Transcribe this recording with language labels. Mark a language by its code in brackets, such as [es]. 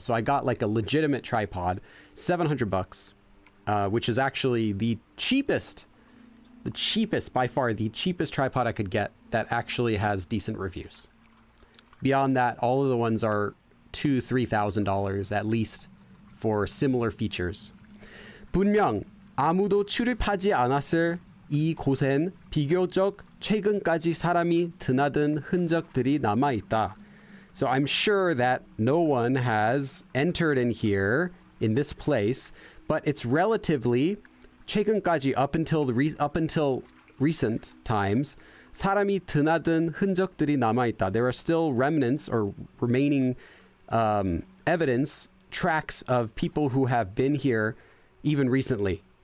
[en] So I got like a legitimate tripod, $700, which is actually the cheapest by far, the cheapest tripod I could get that actually has decent reviews. Beyond that, all of the ones are $2,000-$3,000 at least for similar features. [ko] 분명 아무도 출입하지 않았을 이 곳엔 비교적 최근까지 사람이 드나든 흔적들이 남아 있다. [en] So I'm sure that no one has entered in here in this place, but it's relatively [ko] 최근까지 [en] up until recent times [ko] 사람이 드나든 흔적들이 남아 있다. [en] There are still remnants or remaining evidence, tracks of people who have been here even recently.